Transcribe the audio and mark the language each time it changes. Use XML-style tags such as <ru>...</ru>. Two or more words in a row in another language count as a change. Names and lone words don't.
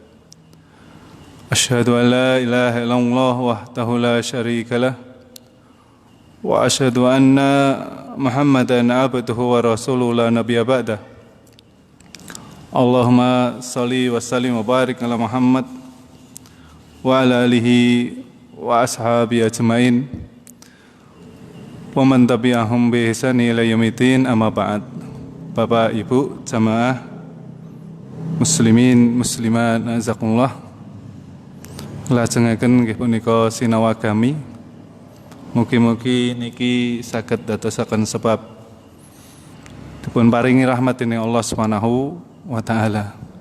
<ar>أشهد أن لا إله إلا الله وحده لا شريك له وأشهد أن محمدا عبده ورسوله لا نبي بعده اللهم صل وسلم وبارك على محمد وعلى آله وأصحابه أجمعين ومن تبعهم بإحسان إلى يوم الدين أما بعد.</ar> <jv>Bapak Ibu jamaah muslimin muslimat azakumullah, lajengaken nggih punika sinau agami, mugi-mugi niki saged dadosaken sebab dipun paringi rahmat dening Allah</jv> <ar>سبحانه وتعالى.</ar>